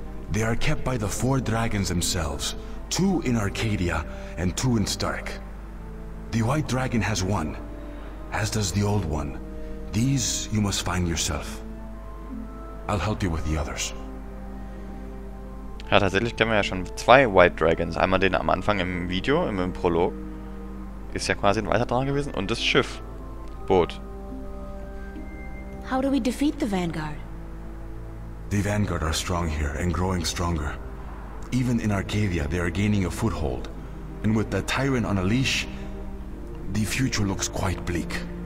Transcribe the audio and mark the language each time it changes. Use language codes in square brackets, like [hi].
[en] They are kept by the 4 dragons themselves. 2 in Arcadia and 2 in Stark. The white dragon has 1, as does the old one. These you must find yourself. I'll help you with the others. [de] Ja, tatsächlich kennen wir ja schon 2 White Dragons. Einmal den am Anfang im Video, im Prolog. Ist ja quasi ein weiter dran gewesen. Und das Schiff. Boot. [en] How do we defeat the Vanguard? The Vanguard are strong here and growing stronger. Even in Arcadia, they are gaining a foothold. And with the tyrant on a leash, the future looks quite bleak.